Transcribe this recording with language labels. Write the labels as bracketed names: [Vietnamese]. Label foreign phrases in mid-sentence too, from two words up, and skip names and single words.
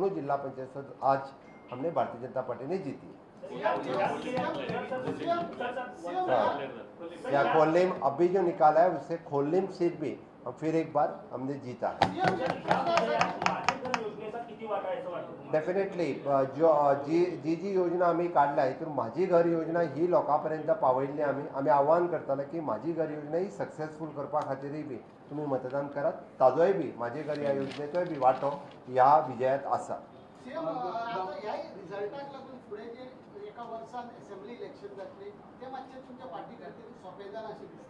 [Hindi] इसीलिए दोनों जिला पंचायत आज हमने भारतीय जनता पार्टी ने जीती। या कोल्लिम अभी जो निकाला है उससे कोल्लिम सीट भी हम फिर एक बार हमने जीता है। [Konkani] डेफिनेटली जो जी योजना आम्ही काढल्या हितून माझी घर योजना ही लोकांपर्यंत पावयल्ली आम्ही आव्हान करताले की माझी घर योजना ही सक्सेसफूल करपा खातीरय बी तुम्ही मतदान करात। ताजोय बी माझी घर ह्या योजनेचोय बी वांटो ह्या विजयात आसा। रिझल्टाक लागून फुडें जे एका वर्सान असेंब्ली इलेक्शन जातली ते मातशें तुमच्या पार्टी खातीर सोंपें जालां अशें दिसता।